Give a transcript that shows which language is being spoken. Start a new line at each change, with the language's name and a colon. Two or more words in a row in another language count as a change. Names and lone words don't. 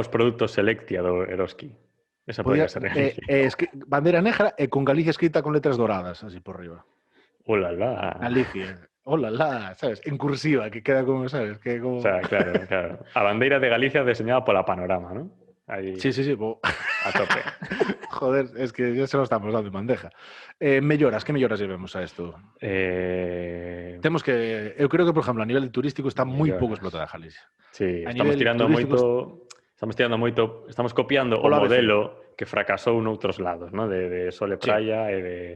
Galician: os produtos Selectia do Eroski.
Spanish: Esa podría ser.
Galician: Bandeira negra e con Galicia escrita con letras doradas, así por riba. Ulala.
Spanish: Galicia. Hola, ¿sabes? En cursiva, que queda como, ¿sabes? Que como... O sea, claro.
Galician: A bandeira de Galicia deseñada pola Panorama, ¿no?
Spanish: Ahí, Sí. a tope. Joder, es que ya se lo estamos dando en bandeja.
Galician: Melloras, que melloras llevemos a isto? Temos que... Eu creo que, por exemplo, a nivel turístico está moi pouco explotada Galicia. Sí, A estamos nivel tirando moito, estamos copiando o Pola modelo que fracasou noutros lados, ¿no? De Sol e Praia e de